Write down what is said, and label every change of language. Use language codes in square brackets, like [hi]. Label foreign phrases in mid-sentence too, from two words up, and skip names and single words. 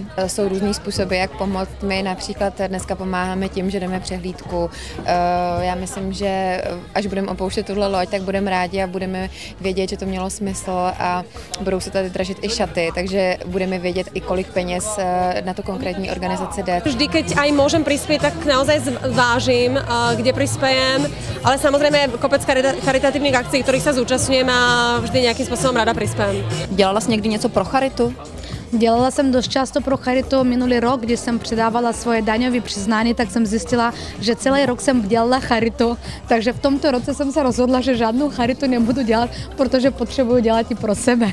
[cs] Jsou různý způsoby, jak pomoct. My například dneska pomáháme tím, že jdeme přehlídku. Já myslím, že až budeme opouštět tuhle loď, tak budeme rádi a budeme vědět, že to mělo smysl a budou se tady dražit i šaty, takže budeme vědět i kolik peněz na tu konkrétní organizaci jde. [sk] Vždy, keď aj môžem prispieť, tak naozaj zvážim, kde prispiejem, ale samozrejme kopec charitatívnych akcií, ktorých sa zúčastňujem a vždy [cs] nějakým způsobem ráda prispějem. Dělala jsi někdy něco pro charitu? Dělala jsem dost často pro charitu minulý rok, když jsem předávala svoje daňové přiznání, tak jsem zjistila, že celý rok jsem dělala charitu, takže v tomto roce jsem se rozhodla, že žádnou charitu nebudu dělat, protože potřebuji dělat i pro sebe.